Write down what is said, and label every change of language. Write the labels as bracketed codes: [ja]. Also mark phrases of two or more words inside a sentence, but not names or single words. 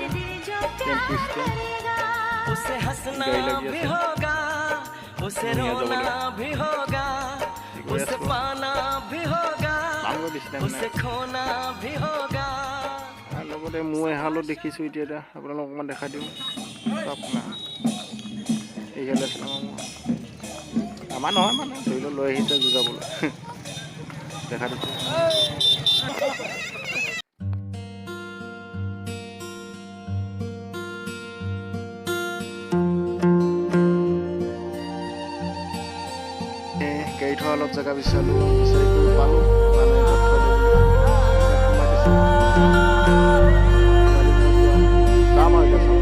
[hi] उसे हंसना भी होगा उसे रोना भी होगा उसे पाना भी होगा उसे खोना भी होगा [as] লগতে মই এহালো দেখিছোঁ এতিয়া আপোনালোকক অকণমান দেখাই দিওঁ আপোনাৰ এইফালে আমাৰ নহয় মানে ধৰি লৈ আহিছে যুঁজাবলৈ দেখা দিছোঁ গাড়ী থোৱা অলপ জেগা বিচাৰি পালোঁ মানে যাম আৰু